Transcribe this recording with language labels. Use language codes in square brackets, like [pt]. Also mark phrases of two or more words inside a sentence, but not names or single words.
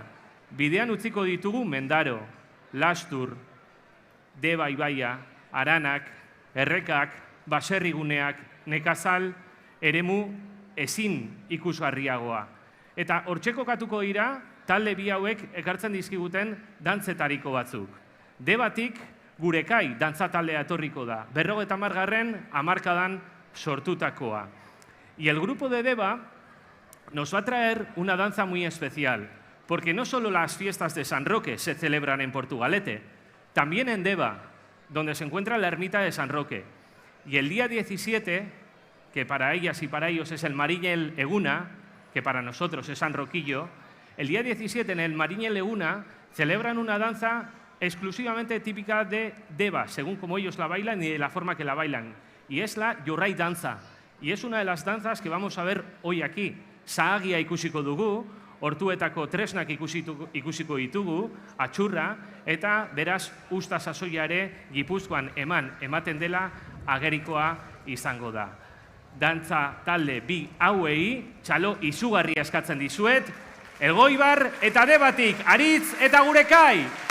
[eu] Bidean utziko ditugu Mendaro, Lastur, Deba ibaia, Aranak, Errekak, Baserriguneak, Nekazal, eremu ezin ikusgarriagoa. Eta hortxe kokatuko dira, talde bi hauek ekartzen dizkiguten dantzetariko batzuk. Debatik Gurekai dantza taldea etorriko da, 50. hamarkadan sortutakoa. [es] Y el grupo de Deba nos va a traer una danza muy especial, porque no solo las fiestas de San Roque se celebran en Portugalete, también en Deba, donde se encuentra la ermita de San Roque. Y el día 17, que para ellas y para ellos es el Mariñel Eguna, que para nosotros es San Roquillo, el día 17 en el Mariñel Eguna celebran una danza exclusivamente típica de Deba, según como ellos la bailan y de la forma que la bailan. Y es la Jorrai danza. Y es una de las danzas que vamos a ver hoy aquí. [eu] Sahagia ikusiko dugu, hortuetako tresnak ikusiko ditugu, atxurra, eta beraz usta sasoia ere Gipuzkoan ematen dela agerikoa izango da. Dantza talde bi hauei txalo izugarria eskatzen dizuet, Elgoibar eta Debatik, Aritz eta Gurekai!